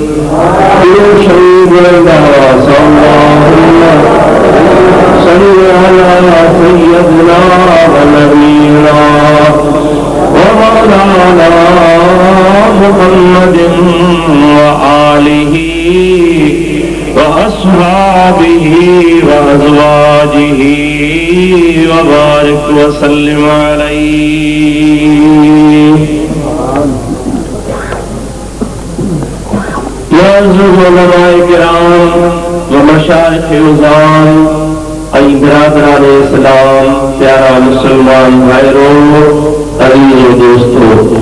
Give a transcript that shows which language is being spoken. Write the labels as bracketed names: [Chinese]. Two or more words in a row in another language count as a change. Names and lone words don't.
[Arabic] صلى الله على سيدنا ونبينا ومولانا محمد وآله وأصحابه وأزواجه وبارك وسلم عليه. [Sindhi] मुअज़्ज़िज़ उलमाए किराम व मशाइख़ उज़ाम ऐं बिरादरान इस्लाम, प्यारा मुसलमान भाइरों, अज़ीज़ दोस्तों,